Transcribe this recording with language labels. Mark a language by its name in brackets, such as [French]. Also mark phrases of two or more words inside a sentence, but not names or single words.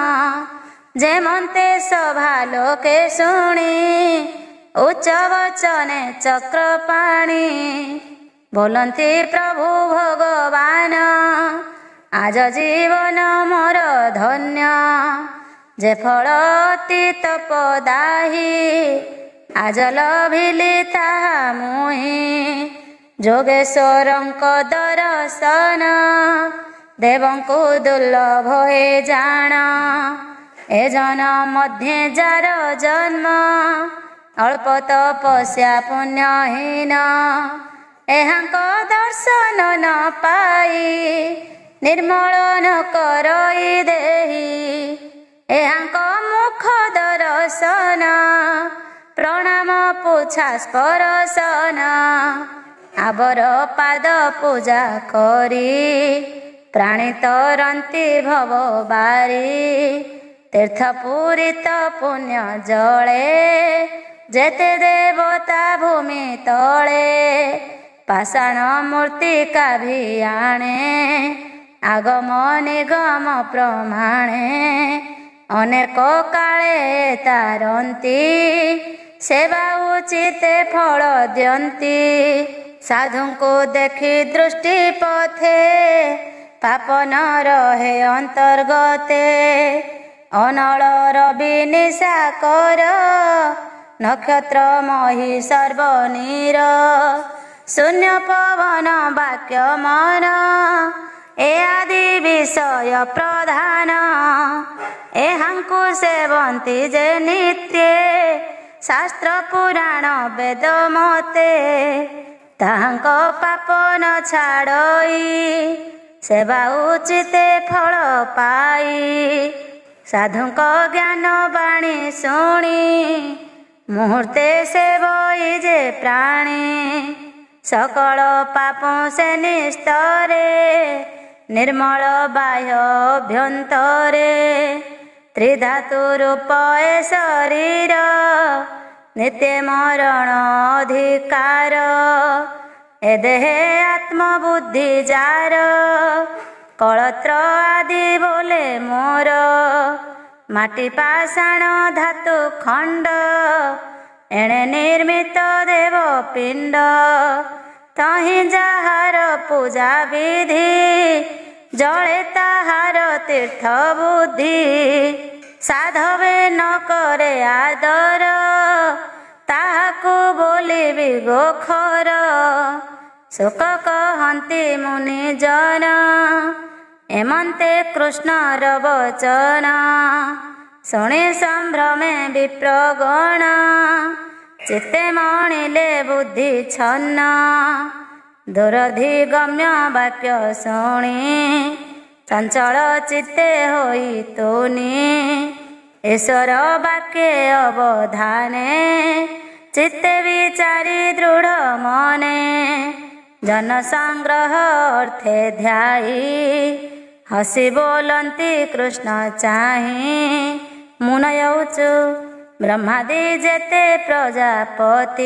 [Odia] ଯେମନ୍ତେ ସଭା ଲୋକେ ଶୁଣି ଉଚ୍ଚ ବଚନେ ଚକ୍ରପାଣି। ବୋଲନ୍ତି ପ୍ରଭୁ ଭଗବାନ ଆଜ ଜୀବନ ମୋର ଧନ୍ୟ। ଯେ ଫଳ ଅତି ତପଦାହୀ ଆଜ ଲଭିଲି ତାହା ମୁହିଁ। ଯୋଗେଶ୍ୱରଙ୍କ ଦର୍ଶନ ଦେବଙ୍କୁ ଦୁର୍ଲଭ ହେ ଜାଣ। ଏ ଜନ୍ମ ମଧ୍ୟେ ଯାର ଜନ୍ମ ଅଳ୍ପ ତପସ୍ୟା ପୁଣ୍ୟହୀନ। ଏହାଙ୍କ ଦର୍ଶନ ନ ପାଇ ନିର୍ମଳ ନ କରଇ ଦେହି। ଏହାଙ୍କ ମୁଖ ଦର୍ଶନ ପ୍ରଣାମ ପୁଚ୍ଛା ସ୍ପର୍ଶନ। ଆବର ପାଦ ପୂଜା କରି ପ୍ରାଣୀ ତରନ୍ତି ଭବ ବାରି। ତୀର୍ଥ ପୂରିତ ପୁଣ୍ୟ ଜଳେ ଯେତେ ଦେବତା ଭୂମି ତଳେ ପାଷାଣ ମୃତ୍ତିକା ଭି ଆଣେ ଆଗମ ନିଗମ ପ୍ରମାଣେ ଅନେକ କାଳେ ତାରନ୍ତି ସେବା ଉଚିତେ ଫଳ ଦିଅନ୍ତି ସାଧୁ କୋ ଦେଖି ଦୃଷ୍ଟି ପଥେ ପାପ ନ ରହେ ଅନ୍ତର୍ଗତେ ଅନଳ ରବି ନିଶାକର ନକ୍ଷତ୍ର ମହୀ ସର୍ବନୀର ଶୂନ୍ୟ ପବନ ବାକ୍ୟ ମନ ଏ ଆଦି ବିଷୟ ପ୍ରଧାନ ଏହାଙ୍କୁ ସେବନ୍ତି ଯେ ନିତ୍ୟେ ଶାସ୍ତ୍ର ପୁରାଣ ବେଦ ମତେ ତାହାଙ୍କ ପାପ ନ ଛାଡ଼ଇ ସେବା ଉଚିତେ ଫଳ ପାଇ ସାଧୁଙ୍କ ଜ୍ଞାନ ବାଣୀ ଶୁଣି ମୁହୂର୍ତ୍ତେ ସେବଇ ଯେ ପ୍ରାଣୀ ସକଳ ପାପୋଁ ସେ ନିସ୍ତରେ ନିର୍ମଳ ବାହ୍ୟ ଅଭ୍ୟନ୍ତରେ ତ୍ରିଧାତୁ ରୂପ ଏ ଶରୀର ନିତ୍ୟ ମରଣ ଅଧିକାର ଏ ଦେହେ ଆତ୍ମବୁଦ୍ଧି ଯାର କଳତ୍ର ଆଦି ବୋଲେ ମୋର ମାଟି ପାଷାଣ ଧାତୁ ଖଣ୍ଡ ଏଣେ ନିର୍ମିତ ଦେବ ପିଣ୍ଡ ତହିଁ ଯହାର ପୂଜା ବିଧି ଜଳେ ତାହାର ତୀର୍ଥ ବୁଦ୍ଧି ସାଧବେ ନ କରେ ଆଦର ତାହାକୁ ବୋଲିବି ଗୋଖର ସୁଖ କହନ୍ତି ମୁନି ଜନ ଏମନ୍ତେ କୃଷ୍ଣର ବଚନ ଶୁଣି ସମ୍ଭ୍ରମେ ବିପ୍ରଗଣ ଚିତ୍ତେ ମଣିଲେ ବୁଦ୍ଧି ଛନ୍ନ ଦୁରଧିଗମ୍ୟ ବାକ୍ୟ ଶୁଣି ଚଞ୍ଚଳ ଚିତ୍ତେ ହୋଇ ତୁନି ଈଶ୍ୱର ବାକ୍ୟେ ଅବଧାନେ ଚିତ୍ତେ ବିଚାରି ଦୃଢ଼ ମନେ ଜନ ସଂଗ୍ରହ ଅର୍ଥେ ଧ୍ୟାୟୀ ହସି ବୋଲନ୍ତି କୃଷ୍ଣ ଚାହିଁ ମୁନୟୌଚୁ ବ୍ରହ୍ମାଦି ଯେତେ ପ୍ରଜାପତି